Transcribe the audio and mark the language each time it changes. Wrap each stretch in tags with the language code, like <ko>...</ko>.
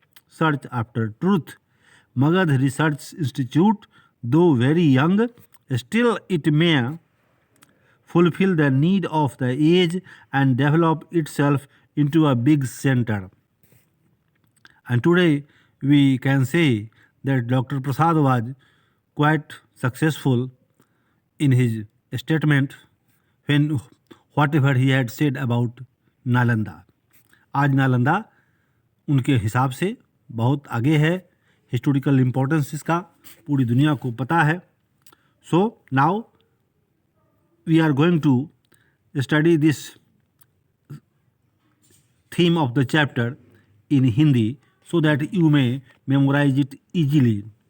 <en>Search after truth. Magad Research Institute, though very young, still it may fulfill the need of the age and develop itself into a big center. And today we can say that Dr. Prasad was quite successful in his statement when whatever he had said about Nalanda.</en> <hi>आज नालंदा उनके हिसाब से बहुत आगे है. Historical importance इसका पूरी दुनिया को पता है.</hi> <en>So now we are going to study this theme of the chapter in Hindi so that you may memorize it easily.</en>